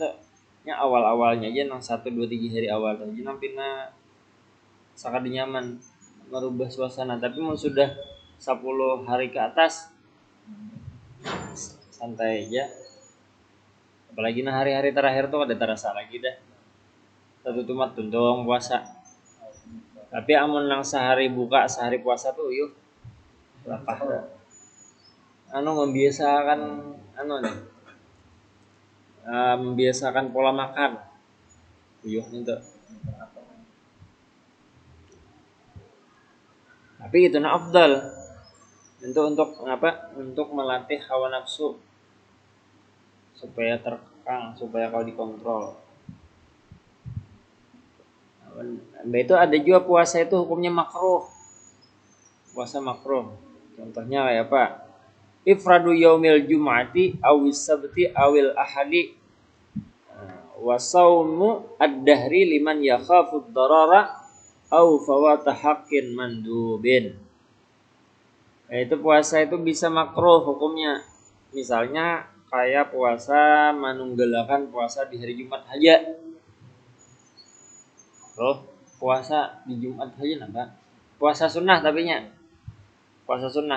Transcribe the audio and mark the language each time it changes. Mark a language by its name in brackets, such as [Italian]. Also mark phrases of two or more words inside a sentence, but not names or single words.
[Banjar] Nya awal-awalnya aja nang 1 2 3 hari awal aja nampina sangat nyaman merubah suasana, tapi mau sudah 10 hari ke atas santai aja. Apalagi nah hari-hari terakhir tuh ada terasa lagi dah. Satu tumat tundong puasa. Tapi amun nang sehari buka, sehari puasa tuh yuk lapah. [Indonesian] Membiasakan membiasakan pola makan. Yuk itu. Tapi itu afdal. Untuk apa? Untuk melatih hawa nafsu supaya terkekang, supaya kau dikontrol. Itu ada juga puasa itu hukumnya makruh. Puasa makruh. Contohnya kayak apa? [Arabic] إفراد يوم الجمعة أو السبت أو الأحد وصوم الدهر لمن يخاف الضرر أو فوات حق مندوب. [Indonesian] Itu puasa itu bisa makruh hukumnya. Misalnya kayak puasa menunggalakan puasa di hari Jumat aja. Puasa di Jumat aja napa? Puasa sunnah tapi nya. Puasa sunnah.